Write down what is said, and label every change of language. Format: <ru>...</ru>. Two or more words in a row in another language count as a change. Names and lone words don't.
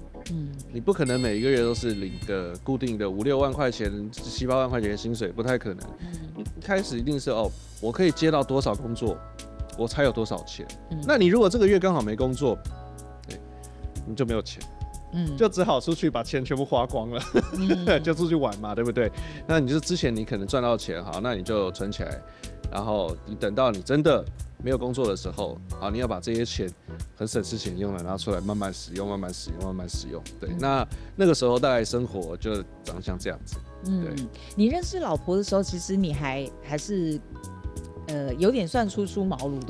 <zh>你不可能每一個月都是領個固定的5、6萬塊錢、7、8萬塊錢的薪水，不太可能。一開始一定是我可以接到多少工作，我才有多少錢。那你如果這個月剛好沒工作，你就沒有錢，就只好出去把錢全部花光了，就出去玩嘛，對不對？那你就之前你可能賺到錢，好，那你就存起來。然后你等到你真的没有工作的时候，好，你要把这些钱很省吃俭用的拿出来慢慢使用，慢慢使用，慢慢使用。对，那个时候大概生活就长得像这样子。对，你认识老婆的时候，其实你还是有点算初出茅庐，对不对？</zh>